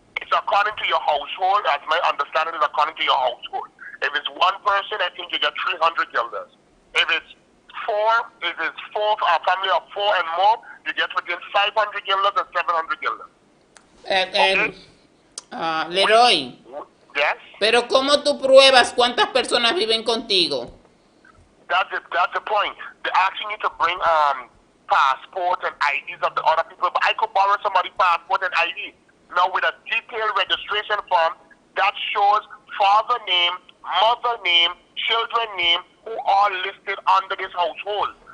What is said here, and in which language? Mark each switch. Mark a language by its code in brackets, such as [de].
[en] It's according to your household, as my understanding is according to your household. If it's one person, I think you get 300 guilders. If it's a family of 4 and more, you get within 500 guilders and 700 guilders. [es] Leroy, [en] Yes? [es] pero ¿cómo tú pruebas cuántas personas viven contigo? [en] That's the point. They're asking you to bring passport and IDs of the other people, but I could borrow somebody's passport and ID. Now with a detailed registration form that shows father name, mother name, children name, who are listed under this household.